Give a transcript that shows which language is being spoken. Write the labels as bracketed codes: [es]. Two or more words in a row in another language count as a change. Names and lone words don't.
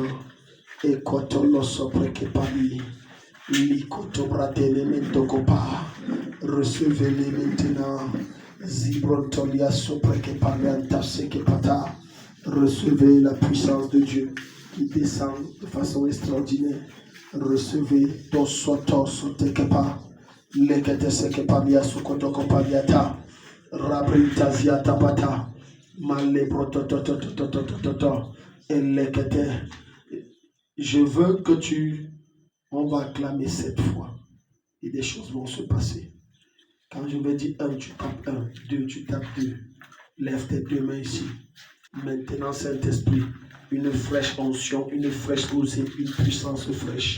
[fr] Et kotolo sopre que pali. Li kotobratene mentokopa. Recevez-les maintenant. Zibrontolia sopre que pali antase que pata. Recevez la puissance de Dieu qui descend de façon extraordinaire. Recevez ton soto sotekepa. Lekete seke pamia sukotoko pamiata. Rabritazia tapata. Male prototototototototo. Et lekete. Je veux que on va acclamer 7 fois. Et des choses vont se passer. Quand je vais dire 1, tu tapes 1. 2, tu tapes 2. Lève tes 2 mains ici. Maintenant, Saint-Esprit, une fraîche onction, une fraîche rosée, une puissance fraîche.